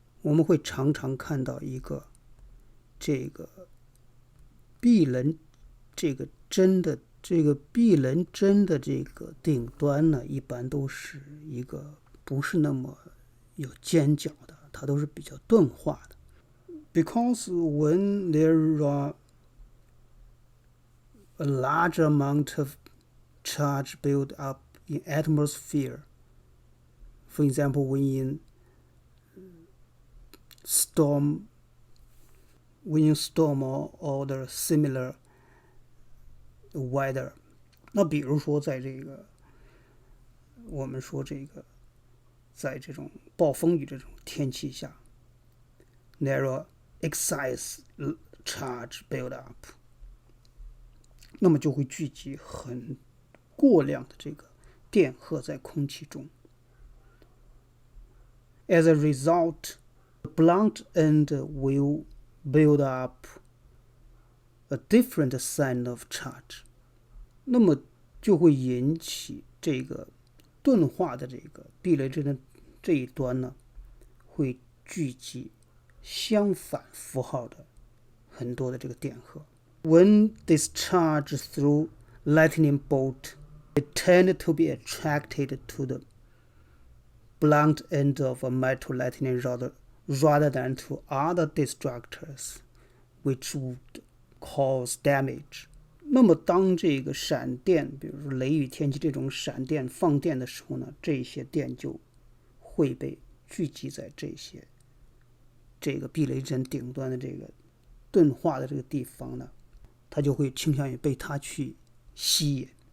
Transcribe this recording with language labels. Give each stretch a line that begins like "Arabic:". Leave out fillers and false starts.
Chinese: 我们会常常看到一个这个避棱这个针的这个避棱针的这个顶端呢，一般都是一个不是那么有尖角的，它都是比较钝化的。
English: Because when there are a large amount of charge built up in atmosphere, for example, when in storm or the similar weather，
Chinese: 那比如说在这个我们说这个在这种暴风雨这种天气下
English: there are excess charge built up，
Chinese: 那么就会聚集很过量的这个电荷在空气中。
English: As a result, the blunt end will build up a different sign of charge，
Chinese: 那么就会引起这个钝化的这个避雷针的这一端呢，会聚集相反符号的很多的这个电荷。
English: When discharged through lightning bolt, they tend to be attracted to the blunt end of a metal lightning rod rather than to other distractors, which would cause damage。
Chinese: 那么当这个闪电，比如说雷雨天气这种闪电放电的时候呢，这些电就会被聚集在这个避雷针顶端的这个钝化的这个地方呢，它就会倾向于被它去吸引，